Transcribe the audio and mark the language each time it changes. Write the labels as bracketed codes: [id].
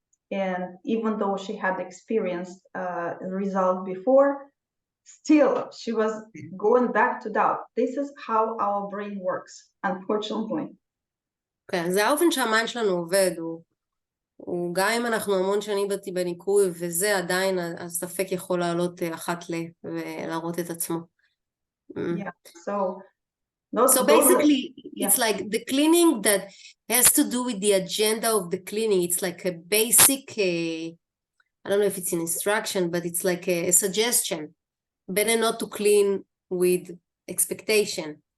[en] And even though she had experienced the result before, still she was going back to doubt. This is how our brain works, unfortunately. [he] כן, זה האופן שהמיינד שלנו עובד, הוא גם אם אנחנו המון שנים בניקוי, וזה עדיין הספק יכול לעלות אחת ולהראות את עצמו. Yeah, [en] so basically, it's like the cleaning that has to do with the agenda of the cleaning. It's like a basic, I don't know if it's an instruction, but it's like a suggestion. Better not to clean with expectation.